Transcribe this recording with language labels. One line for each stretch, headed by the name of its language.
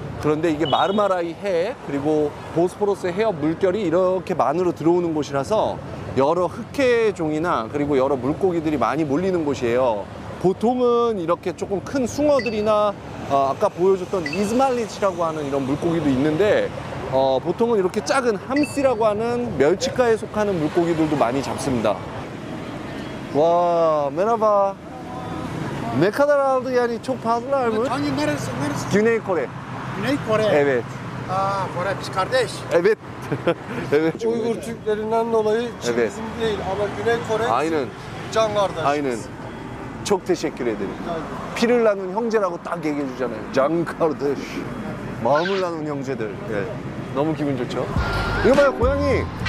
Korean: 그런데 이게 마르마라이 해 그리고 보스포러스 해협 물결이 이렇게 만으로 들어오는 곳이라서 여러 흑해종이나 그리고 여러 물고기들이 많이 몰리는 곳이에요. 보통은 이렇게 조금 큰 숭어들이나 아까 보여줬던 이즈말리치라고 하는 이런 물고기도 있는데 보통은 이렇게 작은 함씨라고 하는 멸치과에 속하는 물고기들도 많이 잡습니다.
Turkish: 와, merhaba. Ne kadar aldı yani çok pahalılar mı? Hangi neresi? Güney Kore. Güney Kore. Evet. Kore biz kardeş. Evet. Evet. Uygur Türklerinden dolayı Çin Evet. bizim değil ama Güney Kore Aynen. can kardeş. Aynen. çok teşekkür ederim.
Korean: 피를 나눈 형제라고 딱 얘기해 주잖아요. 장카르데시. 마음을 나눈 형제들. 예. 너무 기분 좋죠? 이거 봐요, 고양이.